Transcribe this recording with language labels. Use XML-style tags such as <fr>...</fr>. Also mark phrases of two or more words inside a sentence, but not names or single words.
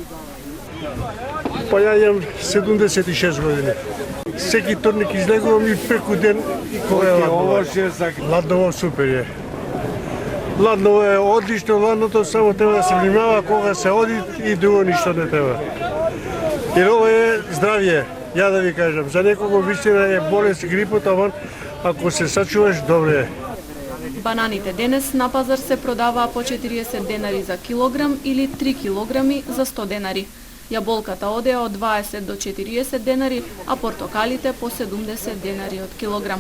<mk>Па ја имам 76 години. Секи вторник излегувам и преку ден и кога е ладно. Ладно супер е. Ладно е одлично, ладното само треба да се внимава кога се оди и друго ништо не треба.</mk> <sr>Jer ovo je zdravije, ja da vi kažem.</sr> <mk>за некого вистина е болест грипот, ама ако се сачуваш, добре е. Бананите денес на пазар се продаваа по 40 денари за килограм или 3 килограми за 100 денари. Јаболката одеа од 20 до 40 денари, а портокалите по 70 денари од килограм.</mk>